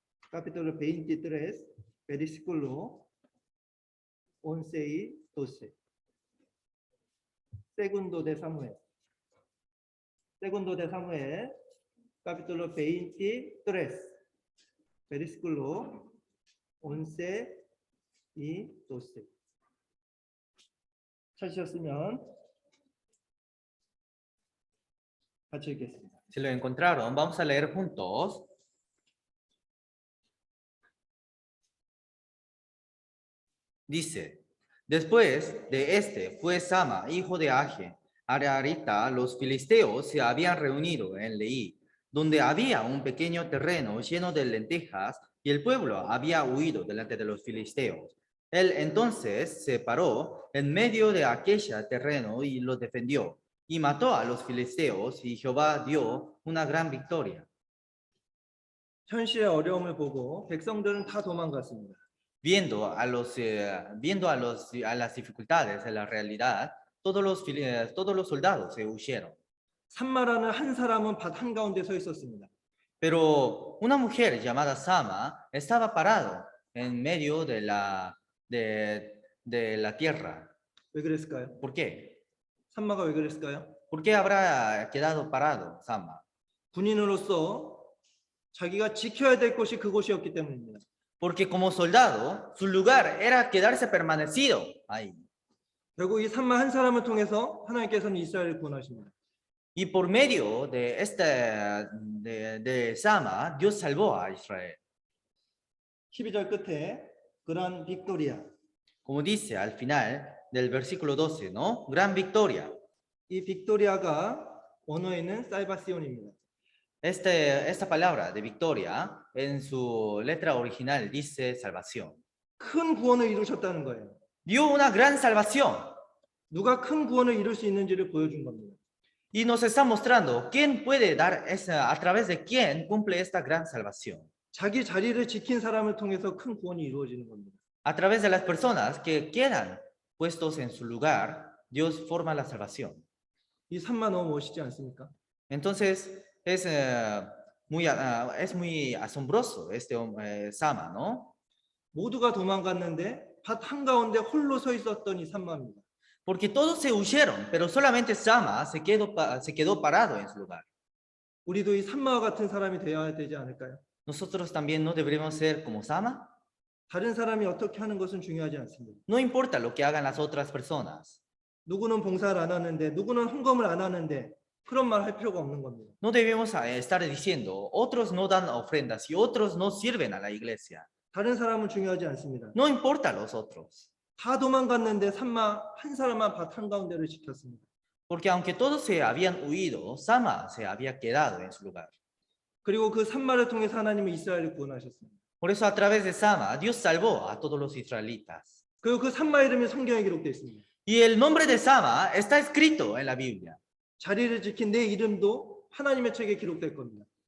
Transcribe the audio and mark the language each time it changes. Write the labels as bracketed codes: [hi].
[es] Capítulo 23, versículo 11 y 12. Segundo de Samuel. Segundo de Samuel, capítulo 23, versículo 11 y 12. [ko] 찾으셨으면 같이 읽겠습니다. [es] si lo encontraron, vamos a leer juntos. Dice, después de este fue Sama, hijo de Age, Ararita, los filisteos se habían reunido en Leí, donde había un pequeño terreno lleno de lentejas y el pueblo había huido delante de los filisteos. Él entonces se paró en medio de aquel terreno y lo defendió y mató a los filisteos y Jehová dio una gran victoria. [ko] 현실의 어려움을 보고 백성들은 다 도망갔습니다. [es] Viendo a las dificultades de la realidad, todos los soldados se huyeron. [ko] 산마라는 한 사람은 밭 한가운데 서 있었습니다. [es] Pero una mujer llamada Sama estaba parado en medio de la tierra. [ko] 왜 그랬을까요? [es] ¿Por qué? [ko] 산마가 왜 그랬을까요? [es] ¿Por qué habrá quedado parado Sama? [ko] 군인으로서 자기가 지켜야 될 곳이 그곳이었기 때문입니다. [es] Porque como soldado, su lugar era quedarse permanecido ahí. [ko] 결국 이 산마 한 사람을 통해서 하나님께서는 이스라엘을 구원하십니다. [es] Y por medio de de Sama, Dios salvó a Israel. [ko] 12절 끝에 그란 빅토리아, [es] Como dice al final del versículo 12, ¿no? Gran victoria. [ko] 이 빅토리아가 원어에는 살바시온입니다. [es] Esta palabra de victoria en su letra original dice salvación. [ko] 큰 구원을 이루셨다는 거예요. [es] Dio una gran salvación [ko] 누가 큰 구원을 이룰 수 있는지를 보여준 겁니다. [es] y nos está mostrando quién puede dar esa, a través de quién cumple esta gran salvación. [ko] 자기 자리를 지킨 사람을 통해서 큰 구원이 이루어지는 겁니다. [es] A través de las personas que quedan puestos en su lugar, Dios forma la salvación. [ko] 이 산마 너무 멋있지 않습니까? [es] Entonces, es muy asombroso este Sama, ¿no? [ko] 모두가 도망갔는데 밭 한가운데 홀로 서 있었던 이 산마입니다. [es] Porque todos se huyeron, pero solamente Sama se quedó parado en su lugar. [ko] 우리도 이 산마와 같은 사람이 되어야 되지 않을까요? [es] Nosotros también no deberíamos ser como Sama. [ko] 다른 사람이 어떻게 하는 것은 중요하지 않습니다. [es] No importa lo que hagan las otras personas. [ko] 누구는 봉사를 안 하는데 누구는 헌금을 안 하는데 그런 말 할 필요가 없는 겁니다. [es] No debemos estar diciendo, otros no dan ofrendas y otros no sirven a la iglesia. [ko] 다른 사람은 중요하지 않습니다. [es] No importa los otros. [ko] 다 도망갔는데 산마 한 사람만 밭 한가운데를 지켰습니다. [es] Porque aunque todos se habían huido, Sama se había quedado en su lugar. [ko] 그리고 그 산마를 통해서 하나님은 이스라엘을 구원하셨습니다. [es] Por eso a través de Sama, Dios salvó a todos los israelitas. [ko] 그리고 그 산마 이름이 성경에 기록되어 있습니다. [es] Y el nombre de Sama está escrito en la Biblia. [ko] 자리를 지킨 내 이름도 하나님의 책에 기록될 겁니다.